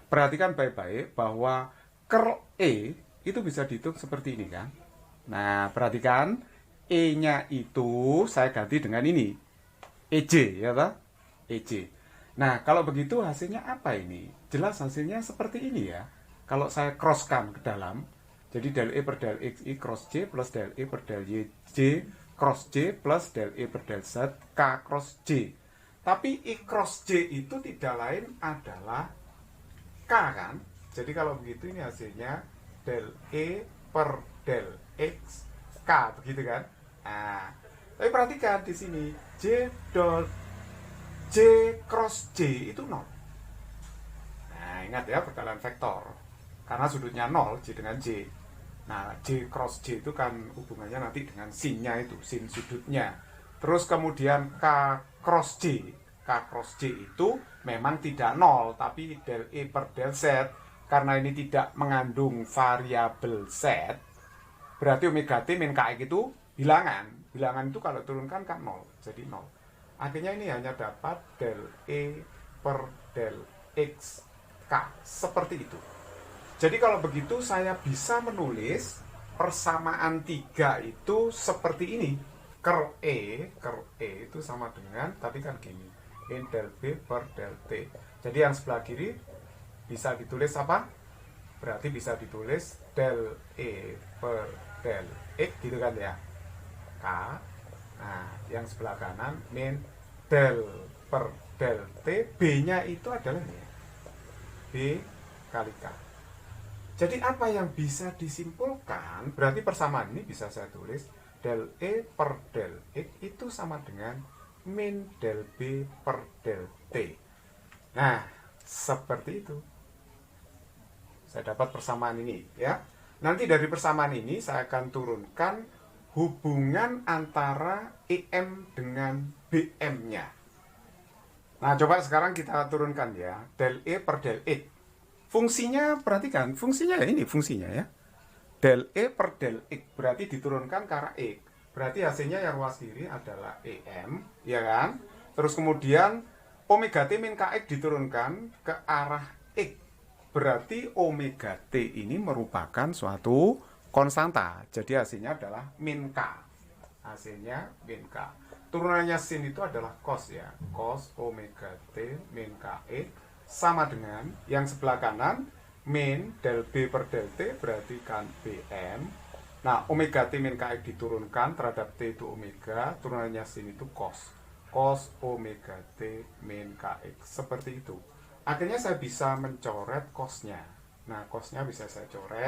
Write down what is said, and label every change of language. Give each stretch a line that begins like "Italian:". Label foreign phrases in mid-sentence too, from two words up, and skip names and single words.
Indonesian: Perhatikan baik-baik bahwa curl E itu bisa dihitung seperti ini kan. Nah, perhatikan E-nya itu saya ganti dengan ini. EJ ya Pak? EJ. Nah, kalau begitu hasilnya apa ini? Jelas hasilnya seperti ini ya. Kalau saya crosskan ke dalam, jadi del E per del X I cross J plus del E per del Y J cross J plus del E per del Z K cross J. Tapi I cross J itu tidak lain adalah K kan? Jadi kalau begitu ini hasilnya del E per del X K, begitu kan? Nah, tapi perhatikan di sini J dot J cross J itu 0. Nah, ingat ya perkalian vektor. Karena sudutnya 0, J dengan J. Nah, J cross J itu kan hubungannya nanti dengan sinnya itu, sin sudutnya. Terus kemudian K cross J. K cross J itu memang tidak 0, tapi del E per del Z. Karena ini tidak mengandung variabel Z, berarti omega T min KX itu bilangan. Bilangan itu kalau turunkan kan 0, jadi 0. Akhirnya ini hanya dapat del E per del X K, seperti itu. Jadi kalau begitu saya bisa menulis persamaan 3 itu seperti ini. Curl E itu sama dengan, tadi kan gini, in del B per del T. Jadi yang sebelah kiri bisa ditulis apa? Berarti bisa ditulis del E per del X gitu kan ya, K. Nah, yang sebelah kanan min del per del T, B-nya itu adalah ini, B kali K. Jadi apa yang bisa disimpulkan, berarti persamaan ini bisa saya tulis del E per del X itu sama dengan min del B per del T. Nah, seperti itu. Saya dapat persamaan ini ya. Nanti dari persamaan ini saya akan turunkan hubungan antara EM dengan BM-nya. Nah, coba sekarang kita turunkan ya, del E per del X. Fungsinya, perhatikan, fungsinya ini fungsinya ya. Del E per del X berarti diturunkan ke arah X. Berarti hasilnya yang ruas kiri adalah EM, ya kan? Terus kemudian omega T min KX diturunkan ke arah X. Berarti omega T ini merupakan suatu konstanta. Jadi hasilnya adalah min K. Hasilnya min K. Turunannya sin itu adalah cos ya. Cos omega T min KX sama dengan yang sebelah kanan min del B per del T, berarti kan BM. Nah, omega T min KX diturunkan terhadap T itu omega, turunannya sin itu cos. Cos omega T min KX. Seperti itu. Akhirnya saya bisa mencoret cosnya. Nah, cosnya bisa saya coret.